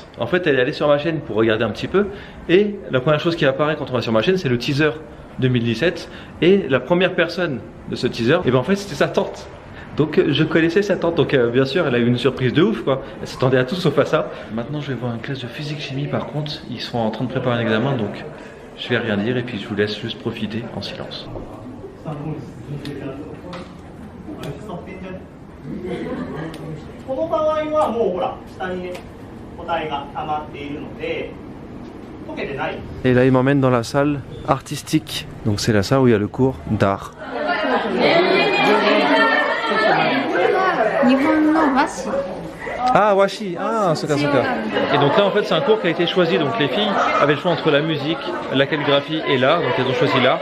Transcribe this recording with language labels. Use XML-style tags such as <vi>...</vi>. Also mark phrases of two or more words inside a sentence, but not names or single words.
<fr>En fait, elle est allée sur ma chaîne pour regarder un petit peu et la première chose qui apparaît quand on va sur ma chaîne, c'est le teaser 2017 et la première personne de ce teaser, et ben en fait c'était sa tante. Donc je connaissais sa tante, donc bien sûr elle a eu une surprise de ouf quoi, elle s'attendait à tout sauf à ça. Maintenant je vais voir une classe de physique-chimie par contre, ils sont en train de préparer un examen donc je vais rien dire et puis je vous laisse juste profiter en silence.</fr> <ja>この場合はもうほら下にね答えが溜まっているので解けてない。</ja> <fr>Et là il m'emmène dans la salle artistique, donc c'est la salle où il y a le cours d'art. Ah, washi, ah, c'est ça. Et donc là en fait c'est un cours qui a été choisi, donc les filles avaient le choix entre la musique, la calligraphie et l'art, donc elles ont choisi l'art.</fr>